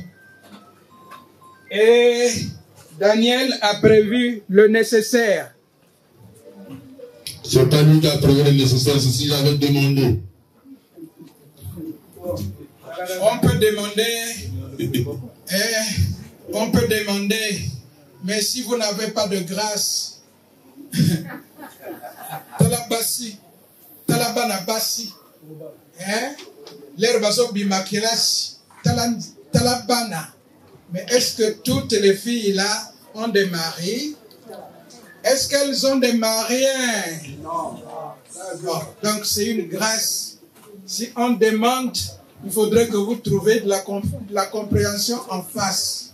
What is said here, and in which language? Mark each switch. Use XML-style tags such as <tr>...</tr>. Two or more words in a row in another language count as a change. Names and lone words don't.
<fr>Et Daniel a prévu le nécessaire. C'est pas lui qui a prévu le nécessaire, c'est si j'avais demandé. On peut demander, mais si vous n'avez pas de grâce, talabana-basi, l'herbaso bimakilas, talabana. Mais est-ce que toutes les filles là ont des maris? Est-ce qu'elles ont des maris? Non. Donc c'est une grâce. Si on demande, il faudrait que vous trouviez de la compréhension en face.</fr>